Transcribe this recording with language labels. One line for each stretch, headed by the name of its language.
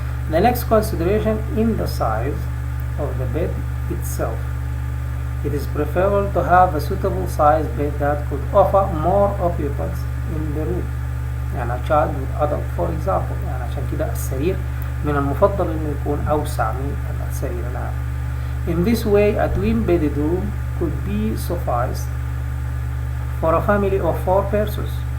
English: The next consideration in the size of the bed itself. It is preferable to have a suitable size bed that could offer more occupants in the room. يعني a child with adult for example.
Arabic: يعني عشان كده السرير من المفضل إنه يكون أوسع من السرير العام.
English: In this way, a twin-bedded room could be sufficed for a family of 4 persons.